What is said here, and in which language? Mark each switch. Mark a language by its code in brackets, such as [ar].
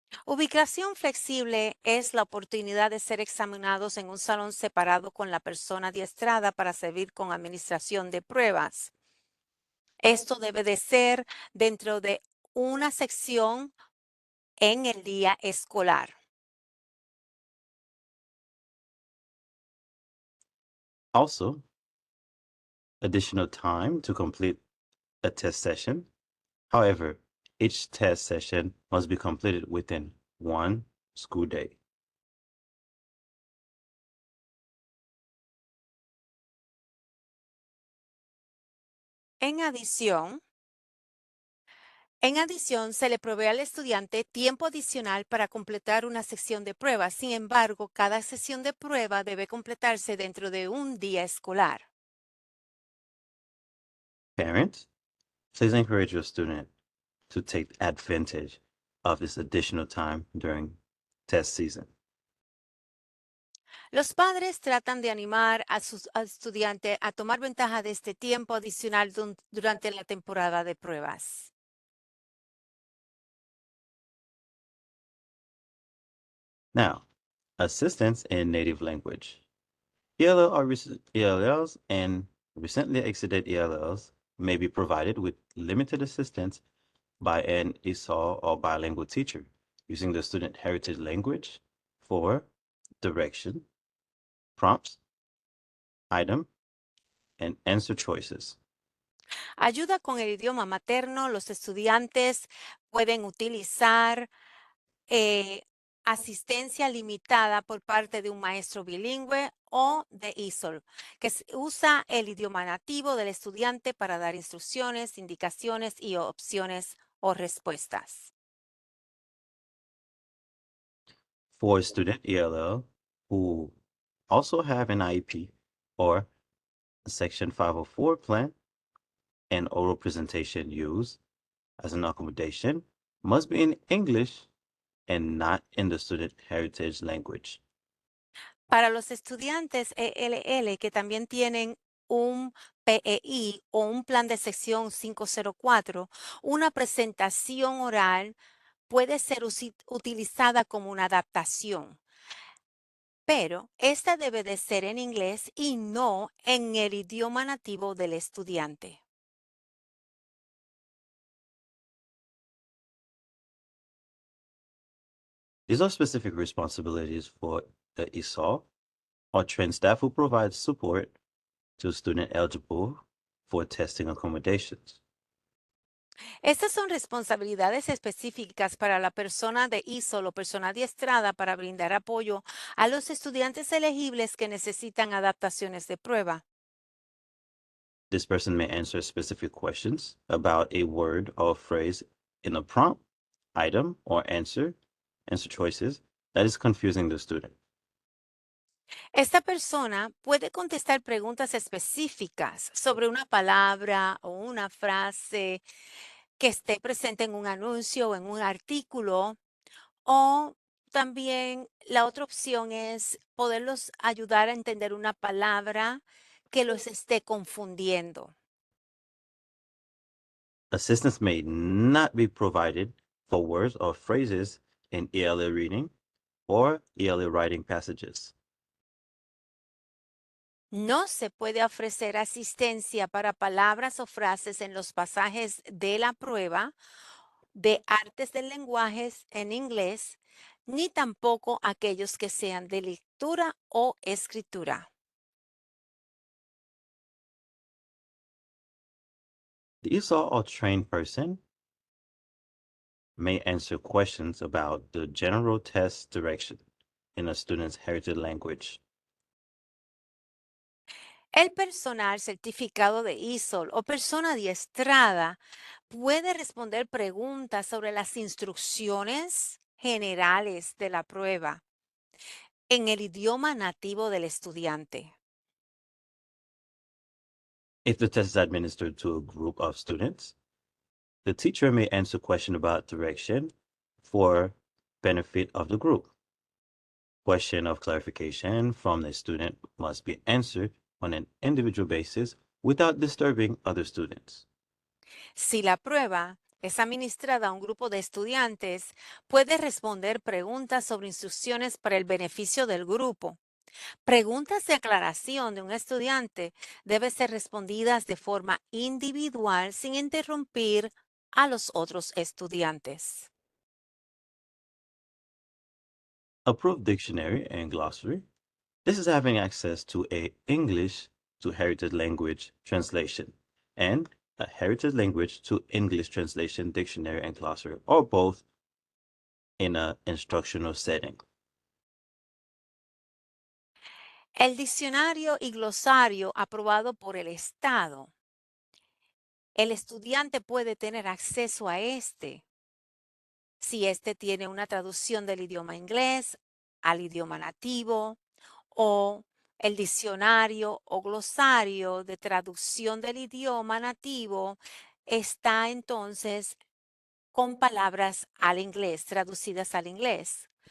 [es] Ubicación flexible es la oportunidad de ser examinados en un salón separado con la persona adiestrada para servir con administración de pruebas. Esto debe de ser dentro de una sección en el día escolar. [en] Also, additional time to complete a test session. However, each test session must be completed within one school day. [es] En adición, se le provee al estudiante tiempo adicional para completar una sección de pruebas. Sin embargo, cada sesión de prueba debe completarse dentro de un día escolar. [en] Parents, please encourage your student to take advantage of this additional time during test season. [es] Los padres tratan de animar al estudiante a tomar ventaja de este tiempo adicional durante la temporada de pruebas. [en] Now, assistance in native language. ELLs and recently exited ELLs may be provided with limited assistance by an ESOL or bilingual teacher using the student heritage language for direction, prompts, item, and answer choices. [es] Ayuda con el idioma materno. Los estudiantes pueden utilizar asistencia limitada por parte de un maestro bilingüe o de ESOL, que usa el idioma nativo del estudiante para dar instrucciones, indicaciones y opciones o respuestas. [en] For student ELL who also have an IEP or a Section 504 plan, an oral presentation used as an accommodation must be in English and not in the student heritage language. [es] Para los estudiantes ELL que también tienen un PEI o un plan de sección 504, una presentación oral puede ser utilizada como una adaptación, pero esta debe de ser en inglés y no en el idioma nativo del estudiante. [en] These are specific responsibilities for the ESOL or trained staff who provide support to students eligible for testing accommodations. [es] Estas son responsabilidades específicas para la persona de ESOL o persona adiestrada para brindar apoyo a los estudiantes elegibles que necesitan adaptaciones de prueba. [en] This person may answer specific questions about a word or phrase in a prompt, item, or answer choices that is confusing the student. [es] Esta persona puede contestar preguntas específicas sobre una palabra o una frase que esté presente en un anuncio o en un artículo, o también la otra opción es poderlos ayudar a entender una palabra que los esté confundiendo. [en] Assistance may not be provided for words or phrases in ELA reading or ELA writing passages. [es] No se puede ofrecer asistencia para palabras o frases en los pasajes de la prueba de artes del lenguaje en inglés, ni tampoco aquellos que sean de lectura o escritura. [en] The ESOL or trained person may answer questions about the general test direction in a student's heritage language. [es] El personal certificado de ESOL o persona adiestrada puede responder preguntas sobre las instrucciones generales de la prueba en el idioma nativo del estudiante. [en] If the test is administered to a group of students, the teacher may answer questions about direction for benefit of the group. Question of clarification from the student must be answered on an individual basis without disturbing other students. [es] Si la prueba es administrada a un grupo de estudiantes, puede responder preguntas sobre instrucciones para el beneficio del grupo. Preguntas de aclaración de un estudiante deben ser respondidas de forma individual sin interrumpir a los otros estudiantes. [en] Approved dictionary and glossary. This is having access to a English to heritage language translation and a heritage language to English translation dictionary and glossary, or both in an instructional setting. [es] El diccionario y glosario aprobado por el Estado. El estudiante puede tener acceso a este si este tiene una traducción del idioma inglés al idioma nativo, o el diccionario o glosario de traducción del idioma nativo está entonces con palabras al inglés, traducidas al inglés.